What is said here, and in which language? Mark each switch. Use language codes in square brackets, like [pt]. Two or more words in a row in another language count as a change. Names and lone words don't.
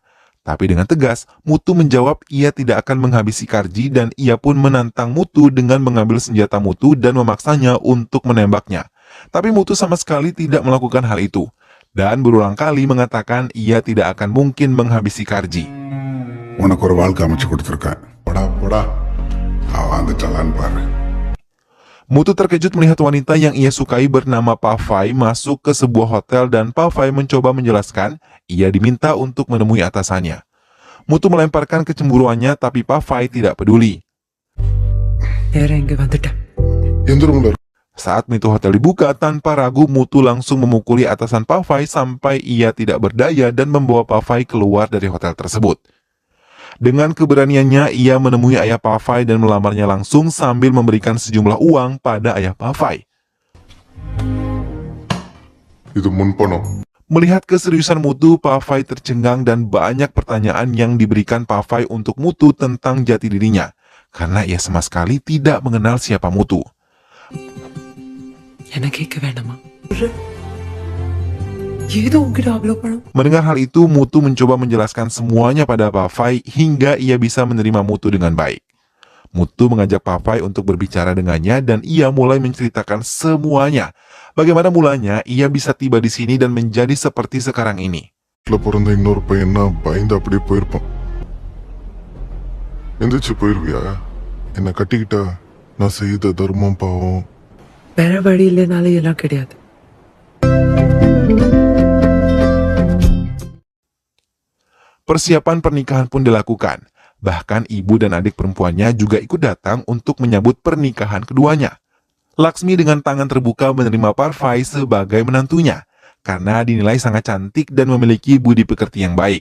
[id] Tapi dengan tegas, Mutu menjawab ia tidak akan menghabisi Karji dan ia pun menantang Mutu dengan mengambil senjata Mutu dan memaksanya untuk menembaknya. Tapi Mutu sama sekali tidak melakukan hal itu. Dan berulang kali mengatakan ia tidak akan mungkin menghabisi Karji. [ta] உனக்கு ஒரு வாழ்க்கை அமைச்சு கொடுத்துருக்கேன் போடா போடா அவன் அந்த jalan பாரு. [id] Mutu terkejut melihat wanita yang ia sukai bernama Pavai masuk ke sebuah hotel dan Pavai mencoba menjelaskan ia diminta untuk menemui atasannya. Mutu melemparkan kecemburuannya tapi Pavai tidak peduli. [ta] எந்திரங்கள [id] Saat pintu hotel dibuka, tanpa ragu Mutu langsung memukuli atasan Pavai sampai ia tidak berdaya dan membawa Pavai keluar dari hotel tersebut. Dengan keberaniannya, ia menemui ayah Pavai dan melamarnya langsung sambil memberikan sejumlah uang pada ayah Pavai. [ta] இது முன்பணம். [id] Melihat keseriusan Mutu, Pavai tercengang dan banyak pertanyaan yang diberikan Pavai untuk Mutu tentang jati dirinya, karena ia sama sekali tidak mengenal siapa Mutu. Mendengar hal itu, Mutu mencoba menjelaskan semuanya pada Pavai hingga ia bisa menerima Mutu dengan baik. Mutu mengajak Pavai untuk berbicara dengannya dan ia mulai menceritakan semuanya. Bagaimana mulanya ia bisa tiba di sini dan menjadi seperti sekarang ini. [ta] பிறந்த இன்னொரு பையனா பயந்து அப்படியே போயிருப்பான். எந்திரிச்சு போயிருவியா? என்னை கட்டிக்கிட்டா நான் செய்த தர்மம் பாவம். வேற வழி இல்லைனாலும் எல்லாம் கிடையாது. [id] Persiapan pernikahan pun dilakukan. Bahkan ibu dan adik perempuannya juga ikut datang untuk menyambut pernikahan keduanya. Laksmi dengan tangan terbuka menerima Pavai sebagai menantunya, karena dinilai sangat cantik dan memiliki budi pekerti yang baik.